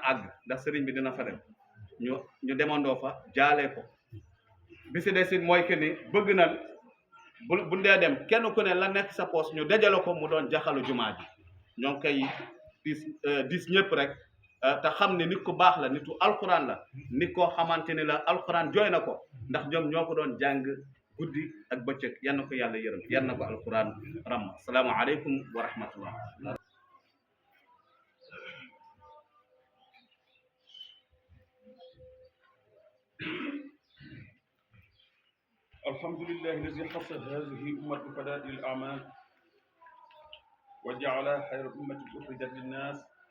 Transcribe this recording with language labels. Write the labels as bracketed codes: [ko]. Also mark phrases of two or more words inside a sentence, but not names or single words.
[wo] àgg ndax sëriñ bi dina fa dem ñu demandoo fa jaalee ko bi si des it mooy que ni bëgg na bu dee dem kenn ku ne la nekk sa poos ñu dajale ko mu doon jaxalu jumaa ji ñoo ngi koy dis ñëpp rek te xam ne nit ku baax la nitu alquran la nit koo xamante ni la alquran jooy na ko ndax ñoom ñoo ko doon jàng guddi ak bëccëg yal na ko yàlla yërëm yal na ko alquran ram [ar] السلام عليكم ورحمة الله الحمد لله الذي خص هذه أمة بفضائل الأعمال وجعلها خير أمة أخرجت للناس